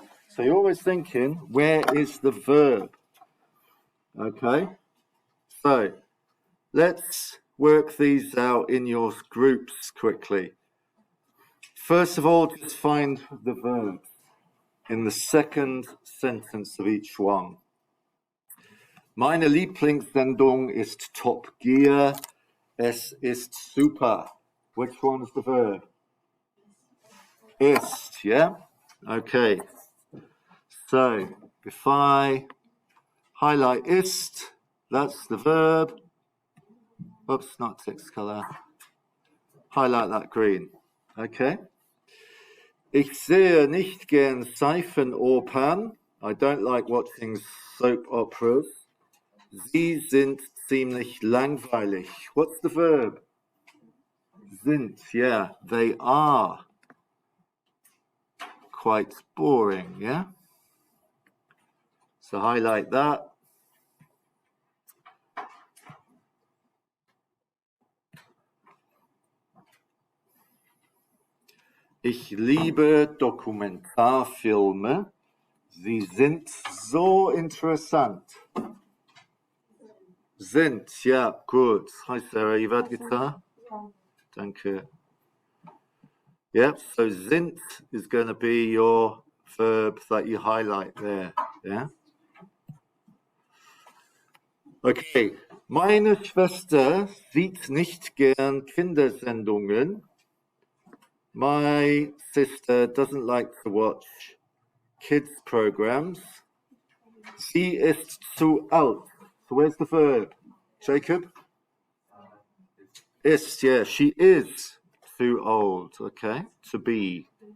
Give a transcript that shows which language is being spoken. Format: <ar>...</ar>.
<en>So you're always thinking, where is the verb? Okay? So let's work these out in your groups quickly. First of all, just find the verb in the second sentence of each one.</en> <de>Meine Lieblingssendung ist Top Gear. Es ist super.</de> <en>Which one's the verb? Ist, yeah? Okay. So, if I highlight ist, that's the verb. Oops, not text color. Highlight that green. Okay.</en> <de>Ich sehe nicht gern Seifenopern.</de> <en>I don't like watching soap operas.</en> <de>Sie sind ziemlich langweilig.</de> <en>What's the verb? Sind, yeah, they are quite boring, yeah? So highlight that.</en> <de>Ich liebe Dokumentarfilme. Sie sind so interessant.</de> <en>Sind, yeah, good. Hi Sarah, you've had guitar? Danke. Yep, so sind is going to be your verb that you highlight there, yeah?</en> <de>Okay, meine Schwester sieht nicht gern Kindersendungen.</de> <en>My sister doesn't like to watch kids programs.</en> <de>Sie ist zu alt.</de> <en>So where's the verb?</en> <de>Jacob?</de> <en>Ist, yeah, she is too old, okay, to be.</en>